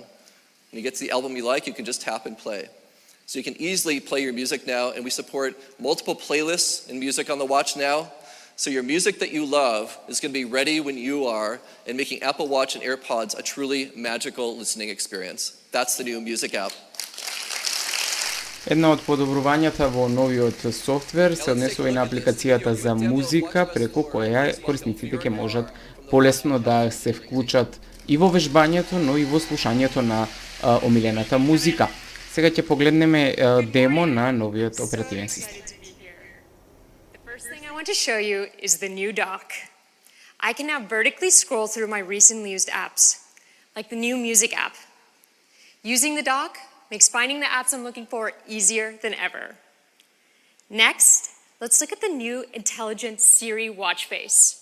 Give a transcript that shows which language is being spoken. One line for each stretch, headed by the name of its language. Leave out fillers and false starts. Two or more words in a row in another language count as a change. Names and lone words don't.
English: When you get to the album you like, you can just tap and play. So you can easily play your music now, and we support multiple playlists and music on the watch now. So your music that you love is going to be ready when you are, and making Apple Watch and AirPods a truly magical listening experience. That's the new music app.
Macedonian: Една од подобрувањата во новиот софтвер се однесува и на апликацијата за музика, преку која корисниците ќе можат полесно да се вклучат и во вежбањето, но и во слушањето на омилената музика. Сега ќе погледнеме демо на новиот оперативен систем.
English: I want to show you is the new dock. I can now vertically scroll through my recently used apps, like the new music app. Using the dock makes finding the apps I'm looking for easier than ever. Next, let's look at the new intelligent Siri watch face.